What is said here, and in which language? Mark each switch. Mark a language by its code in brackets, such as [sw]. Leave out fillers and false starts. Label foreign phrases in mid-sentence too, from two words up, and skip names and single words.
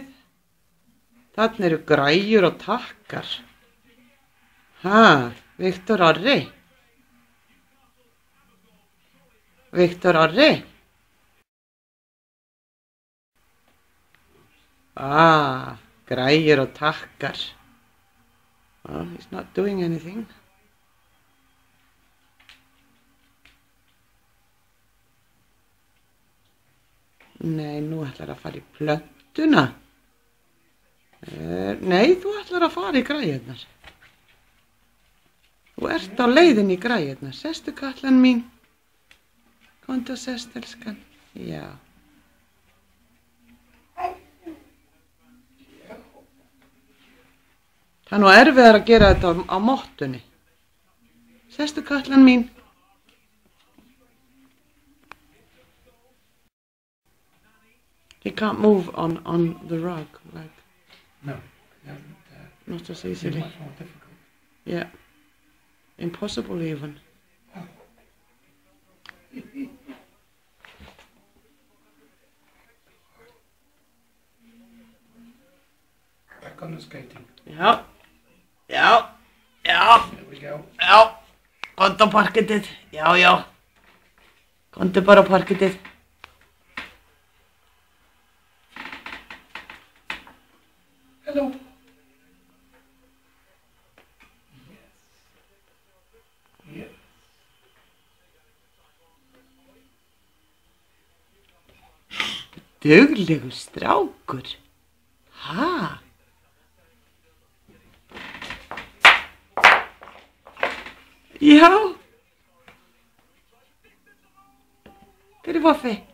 [is] Þarna eru græjur og takkar. Ha, Viktor Orri. Viktor Orri. Græjur og takkar. [en] Oh, he's not doing anything. [is] Nei, nú ætlar að fara í plöntuna. Nei, þú ætlar að fara í græjurnar. Þú ert á leiðinni í græjurnar. Sestu, Katlan mín. Komdu og sest, elskan. Já. Það er nú erfiðar að gera þetta á mottunni. Sestu, Katlan mín. [en] He can't move on the rug, like. No. Not as easily. Much more difficult. Yeah. Impossible even. Back on the skating. [is] Já. Já. Já. [en] There we go. [is] Já. Komdu á parkettið. Já, já. Komdu bara á parkettið. [en] Hello. Yes. [is] Duglegur strákur. Ha? Já. Fyrir Voffi.